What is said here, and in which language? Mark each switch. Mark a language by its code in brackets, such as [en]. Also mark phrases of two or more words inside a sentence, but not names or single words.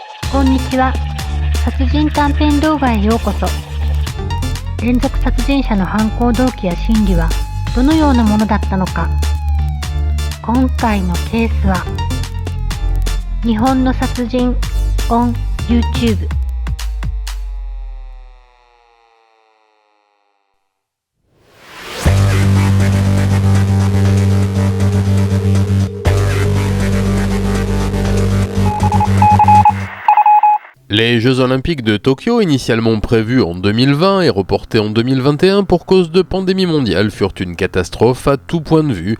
[ja] こんにちは。殺人短編動画へようこそ。連続殺人者の犯行動機や心理はどのようなものだったのか。今回のケースは日本の殺人 [en] on YouTube。 [fr] Les Jeux Olympiques de Tokyo, initialement prévus en 2020 et reportés en 2021 pour cause de pandémie mondiale, furent une catastrophe à tout point de vue.